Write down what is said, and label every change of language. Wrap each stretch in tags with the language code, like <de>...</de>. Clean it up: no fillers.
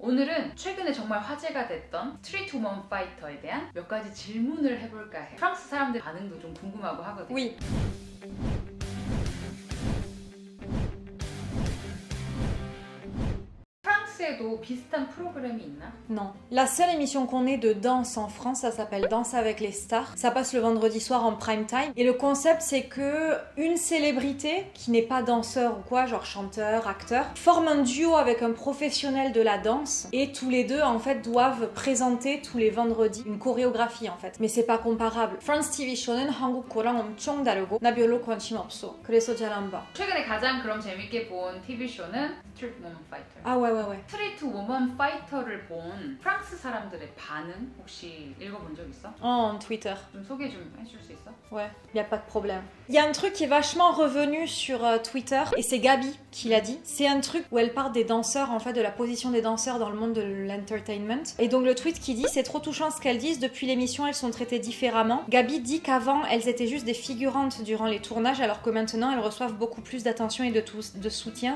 <ko>오늘은 최근에 정말 화제가 됐던 스트리트 우먼 파이터에 대한 몇 가지 질문을 해볼까 해. 프랑스 사람들 반응도 좀 궁금하고 하거든.</ko> <fr>Oui.</fr> <ko>프랑스에도 비슷한 프로그램이 있나?</ko> <fr>Non. La seule émission qu'on ait de danse en France, ça s'appelle Danse avec les stars. Ça passe le vendredi soir en prime time. Et le concept, c'est que une célébrité qui n'est pas danseur ou quoi, genre chanteur, acteur, forme un duo avec un professionnel de la danse. Et tous les deux, en fait, doivent présenter tous les vendredis une chorégraphie, en fait. Mais c'est pas comparable.</fr> <en>France TV show</en> <ko>는 한국 거랑 엄청 다르고 나 별로 관심 없어. 그래서 잘 안 봐. 최근에 가장 그럼 재밌게 본 TV쇼는 스트리트 우먼 파이터.</ko> <fr>Ah ouais, ouais, ouais.</fr> <ko>스트리트 우먼 파이터를 본 프랑스 사람들의 반응 혹시 읽어본 적 있어?</ko> <fr>En Twitter.</fr> <ko>좀 소개 좀 해줄 수 있어?</ko> <fr>Ouais, y a pas de problème. Il y a un truc qui est vachement revenu sur Twitter et c'est Gabi qui l'a dit. C'est un truc où elle parle des danseurs, en fait, de la position des danseurs dans le monde de l'entertainment. Et donc le tweet qui dit, c'est trop touchant ce qu'elles disent, depuis l'émission elles sont traitées différemment. Gabi dit qu'avant elles étaient juste des figurantes durant les tournages alors que maintenant elles reçoivent beaucoup plus d'attention et de soutien.</fr>